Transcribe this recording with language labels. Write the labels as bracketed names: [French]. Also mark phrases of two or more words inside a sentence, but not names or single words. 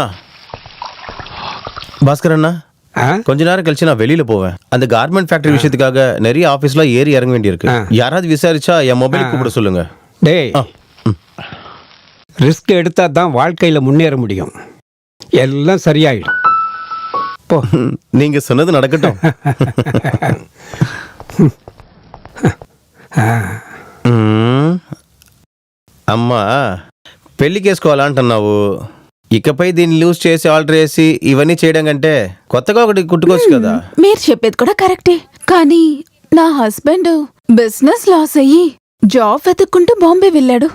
[Tamil] பாஸ்கரண்ணா, கொஞ்ச நேரம் கழிச்சு நான் வெளியில போவேன். அந்த [English] garment factory [Tamil] விஷயத்துக்காக நிறைய ஆபீஸ்ல ஏறி இறங்க வேண்டியிருக்கு. யாராவது விசாரிச்சா என் மொபைல் கூப்பிட சொல்லுங்க. டேய், ரிஸ்க் எடுத்தா தான் வாழ்க்கையில முன்னேற முடியும். எல்லாம் சரியாயிடும். போ. நீங்க சொன்னது நடக்கட்டும். [Telugu] అమ్మా పెళ్లికేసుకోవాలంటున్నావు. ఇకపై దీన్ని లూజ్ చేసి ఆల్టర్ చేసి ఇవన్నీ చేయడం కంటే కొత్తగా ఒకటి కుట్టుకోవచ్చు కదా. మీరు చెప్పేది కూడా కరెక్టే, కానీ నా [English] husband business loss [Telugu] అయ్యి జాబ్ వెతుక్కుంటూ బాంబే వెళ్ళాడు.